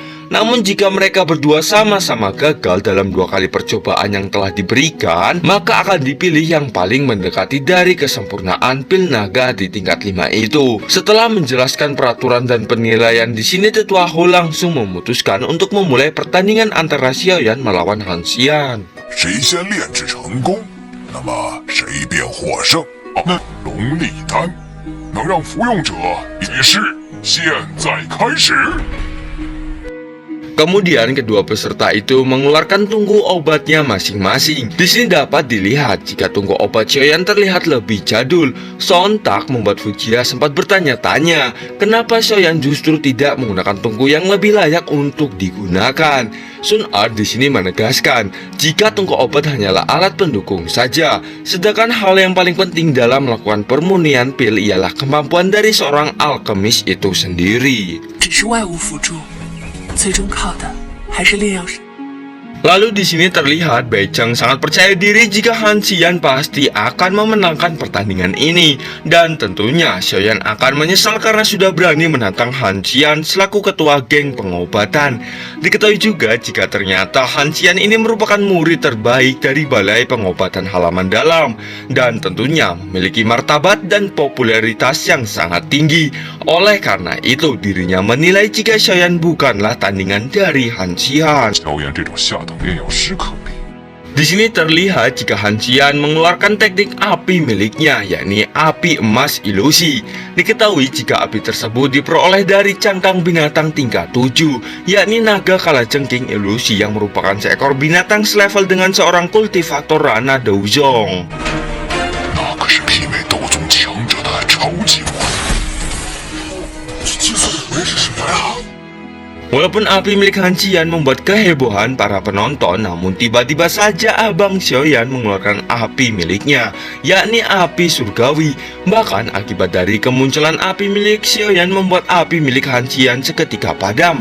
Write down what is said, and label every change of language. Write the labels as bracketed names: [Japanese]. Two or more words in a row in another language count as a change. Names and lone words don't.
[Indonesian] Namun jika mereka berdua sama-sama gagal dalam 2 kali percobaan yang telah diberikan, maka akan dipilih yang paling mendekati dari kesempurnaan pil naga di tingkat 5 itu. Setelah menjelaskan peraturan dan penilaian di sini, tetua Hao langsung memutuskan untuk memulai pertandingan antara Xiaoyan melawan Han Xian. [Chinese] 谁先炼制成功，那么谁便获胜。那龙力丹能让服用者比试现在开始。 [Indonesian] Kemudian kedua peserta itu mengeluarkan tungku obatnya masing-masing. Di sini dapat dilihat jika tungku obat Xiaoyan terlihat lebih jadul. Sontak membuat Hu Jia sempat bertanya-tanya, kenapa Xiaoyan justru tidak menggunakan tungku yang lebih layak untuk digunakan. Sun Er di sini menegaskan jika tungku obat hanyalah alat pendukung saja, sedangkan hal yang paling penting dalam melakukan permurnian pil ialah kemampuan dari seorang alkemis itu sendiri. [Chinese] 只是外物辅助，最终靠的还是炼药师。 [Indonesian] Lalu di sini terlihat Bai Cheng sangat percaya diri jika Han Xian pasti akan memenangkan pertandingan ini. Dan tentunya Xiaoyan akan menyesal karena sudah berani menantang Han Xian selaku ketua geng pengobatan. Diketahui juga jika ternyata Han Xian ini merupakan murid terbaik dari Balai Pengobatan Halaman Dalam. Dan tentunya memiliki martabat dan popularitas yang sangat tinggi. Oleh karena itu dirinya menilai jika Xiaoyan bukanlah tandingan dari Han Xian. [Chinese] 萧炎这种下等炼药师可比。 [Indonesian] Di sini terlihat jika Han Xian mengeluarkan teknik api miliknya, yakni api emas ilusi. Diketahui jika api tersebut diperoleh dari cangkang binatang tingkat 7, yakni naga kalajengking ilusi yang merupakan seekor binatang selevel dengan seorang kultivator Rana Douzong. [Chinese] 那可是媲美斗宗强者的超级魔力。金色的魂是什么呀？ [Indonesian] Walaupun api milik Han Xian membuat kehebohan para penonton, namun tiba-tiba saja Abang Xiaoyan mengeluarkan api miliknya, yakni api surgawi. Bahkan akibat dari kemunculan api milik Xiaoyan membuat api milik Han Xian seketika padam.